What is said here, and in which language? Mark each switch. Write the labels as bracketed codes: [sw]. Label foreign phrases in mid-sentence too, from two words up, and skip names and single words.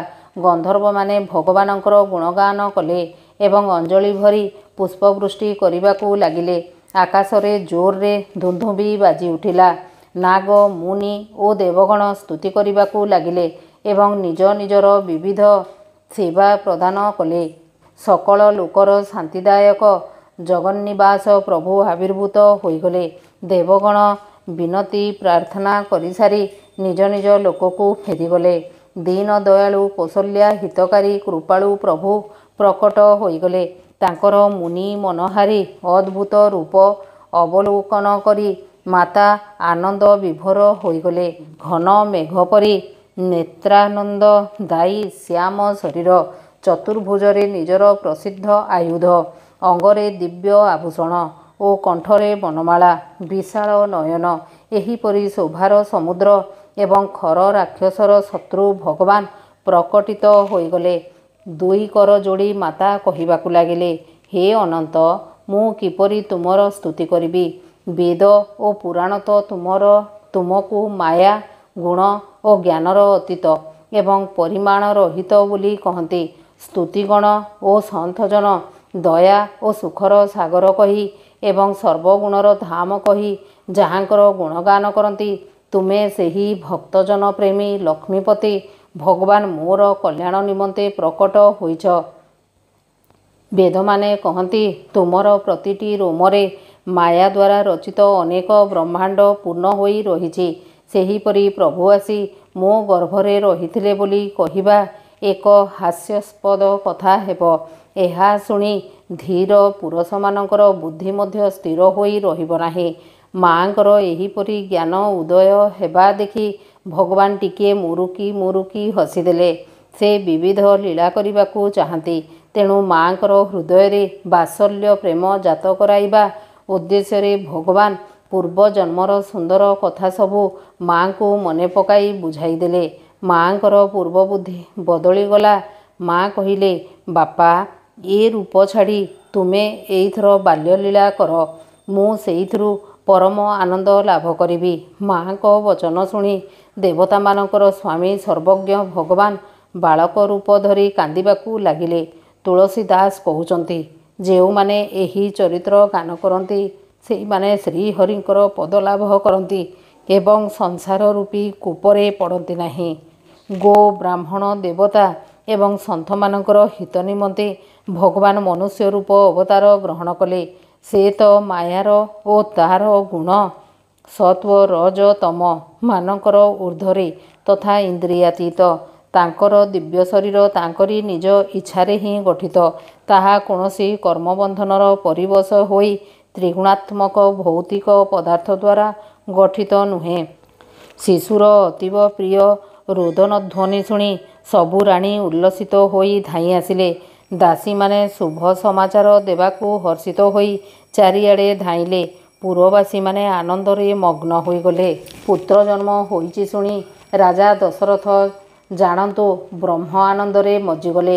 [or] ଗନ୍ଧର୍ବମାନେ ଭଗବାନଙ୍କର ଗୁଣଗାନ କଲେ ଏବଂ ଅଞ୍ଜଳି ଭରି ପୁଷ୍ପବୃଷ୍ଟି କରିବାକୁ ଲାଗିଲେ। ଆକାଶରେ ଜୋରରେ ଧୁନ୍ଦୁଭି ବାଜି ଉଠିଲା। ନାଗ ମୁନି ଓ ଦେବଗଣ ସ୍ତୁତି କରିବାକୁ ଲାଗିଲେ ଏବଂ ନିଜ ନିଜର ବିବିଧ ସେବା ପ୍ରଦାନ କଲେ। ସକଳ ଲୋକର ଶାନ୍ତିଦାୟକ ଜଗନ୍ନିବାସ ପ୍ରଭୁ ଆବିର୍ଭୂତ ହୋଇଗଲେ। ଦେବଗଣ ବିନତି ପ୍ରାର୍ଥନା କରି ସାରି ନିଜ ନିଜ ଲୋକକୁ ଫେରିଗଲେ। ଦୀନ ଦୟାଳୁ କୌଶଲ୍ୟା ହିତକାରୀ କୃପାଳୁ ପ୍ରଭୁ ପ୍ରକଟ ହୋଇଗଲେ। ତାଙ୍କର ମୁନି ମନହାରୀ ଅଦ୍ଭୁତ ରୂପ ଅବଲୋକନ କରି ମାତା ଆନନ୍ଦ ବିଭୋର ହୋଇଗଲେ। ଘନ ମେଘ ପରି ନେତ୍ରାନନ୍ଦ ଦାୟୀ ଶ୍ୟାମ ଶରୀର, ଚତୁର୍ଭୁଜରେ ନିଜର ପ୍ରସିଦ୍ଧ ଆୟୁଧ, ଅଙ୍ଗରେ ଦିବ୍ୟ ଆଭୂଷଣ ଓ କଣ୍ଠରେ ବନମାଳା, ବିଶାଳ ନୟନ, ଏହିପରି ଶୋଭାର ସମୁଦ୍ର ଏବଂ ଖର ରାକ୍ଷସର ଶତ୍ରୁ ଭଗବାନ ପ୍ରକଟିତ ହୋଇଗଲେ। ଦୁଇ କର ଯୋଡ଼ି ମାତା କହିବାକୁ ଲାଗିଲେ, ହେ ଅନନ୍ତ, ମୁଁ କିପରି ତୁମର ସ୍ତୁତି କରିବି। ବେଦ ଓ ପୁରାଣ ତ ତୁମକୁ ମାୟା ଗୁଣ ଓ ଜ୍ଞାନର ଅତୀତ ଏବଂ ପରିମାଣ ରହିତ ବୋଲି କହନ୍ତି। ସ୍ତୁତିଗଣ ଓ ସନ୍ଥଜନ ଦୟା ଓ ସୁଖର ସାଗର କହି ଏବଂ ସର୍ବଗୁଣର ଧାମ କହି ଯାହାଙ୍କର ଗୁଣଗାନ କରନ୍ତି। ତୁମେ ସେହି ଭକ୍ତଜନ ପ୍ରେମୀ ଲକ୍ଷ୍ମୀପତି ଭଗବାନ ମୋର କଲ୍ୟାଣ ନିମନ୍ତେ ପ୍ରକଟ ହୋଇଛ। ବେଦ ମାନେ କହନ୍ତି ତୁମର ପ୍ରତିଟି ରୋମରେ ମାୟା ଦ୍ୱାରା ରଚିତ ଅନେକ ବ୍ରହ୍ମାଣ୍ଡ ପୂର୍ଣ୍ଣ ହୋଇ ରହିଛି। ସେହିପରି ପ୍ରଭୁ ଆସି ମୋ ଗର୍ଭରେ ରହିଥିଲେ ବୋଲି କହିବା ଏକ ହାସ୍ୟାସ୍ପଦ କଥା ହେବ। ଏହା ଶୁଣି ଧୀର ପୁରୁଷମାନଙ୍କର ବୁଦ୍ଧି ମଧ୍ୟ ସ୍ଥିର ହୋଇ ରହିବ ନାହିଁ। ମାଙ୍କର ଏହିପରି ଜ୍ଞାନ ଉଦୟ ହେବା ଦେଖି ଭଗବାନ ଟିକେ ମୁରୁକି ମୁରୁକି ହସିଦେଲେ। ସେ ବିବିଧ ଲୀଳା କରିବାକୁ ଚାହାନ୍ତି, ତେଣୁ ମାଙ୍କର ହୃଦୟ ବାତ୍ସଲ୍ୟ ପ୍ରେମ ଜାତ କରାଇବା ଉଦ୍ଦେଶ୍ୟ ଭଗବାନ ପୂର୍ବ ଜନ୍ମର ସୁନ୍ଦର କଥା ସବୁ ମାଁ କୁ ମନେ ପକାଇ ବୁଝାଇଦେଲେ। ମାଙ୍କର ପୂର୍ବ ବୁଦ୍ଧି ବଦଳିଗଲା। ମାଁ କହିଲେ, ବାପା ଏ ରୂପ ଛାଡ଼ି ତୁମେ ଏଇଥର ବାଲ୍ୟଲୀଳା କର, ମୁଁ ସେଇଥିରୁ ପରମ ଆନନ୍ଦ ଲାଭ କରିବି। ମାଁ କୁ ବଚନ ଶୁଣି ଦେବତା ମାନଙ୍କର ସ୍ୱାମୀ ସର୍ବଜ୍ଞ ଭଗବାନ ବାଳକ ରୂପ ଧରି କାନ୍ଦିବାକୁ ଲାଗିଲେ। ତୁଳସୀଦାସ କହୁଛନ୍ତି, ଯେଉଁ ମାନେ ଏହି ଚରିତ୍ର ଗାନ କରନ୍ତି ସେଇ ମାନେ ଶ୍ରୀହରିଙ୍କର ପଦଲାଭ କରନ୍ତି ଏବଂ ସଂସାର ରୂପୀ କୂପରେ ପଡ଼ନ୍ତି ନାହିଁ। ଗୋ ବ୍ରାହ୍ମଣ ଦେବତା ଏବଂ ସନ୍ଥ ମାନଙ୍କର ହିତ ନିମନ୍ତେ ଭଗବାନ ମନୁଷ୍ୟ ରୂପ ଅବତାର ଗ୍ରହଣ କଲେ। ସେ ତ ମାୟାର ଓ ତାର ଗୁଣ ସତ୍ତ୍ୱ ରଜ ତମ ମାନଙ୍କର ଊର୍ଦ୍ଧ୍ୱରେ ତଥା ଇନ୍ଦ୍ରିୟାତୀତ। ତାଙ୍କର ଦିବ୍ୟ ଶରୀର ତାଙ୍କରି ନିଜ ଇଚ୍ଛାରେ ହିଁ ଗଠିତ। ତାହା କୌଣସି କର୍ମବନ୍ଧନର ପରବଶ ହୋଇ ତ୍ରିଗୁଣାତ୍ମକ ଭୌତିକ ପଦାର୍ଥ ଦ୍ୱାରା ଗଠିତ ନୁହେଁ। ଶିଶୁର ଅତୀବ ପ୍ରିୟ ରୋଦନ ଧ୍ୱନି ଶୁଣି ସବୁ ରାଣୀ ଉଲ୍ଲସିତ ହୋଇ ଧାଇଁ ଆସିଲେ। ଦାସୀ ମାନେ ଶୁଭ ସମାଚାର ଦେବାକୁ ହର୍ଷିତ ହୋଇ ଚାରିଆଡ଼େ ଧାଇଁଲେ। ପୁରବାସୀ ମାନେ ଆନନ୍ଦରେ ମଗ୍ନ ହୋଇଗଲେ। ପୁତ୍ର ଜନ୍ମ ହୋଇଛି ଶୁଣି ରାଜା ଦଶରଥ ଜାଣନ୍ତୁ ବ୍ରହ୍ମ ଆନନ୍ଦରେ ମଜ୍ଜିଗଲେ।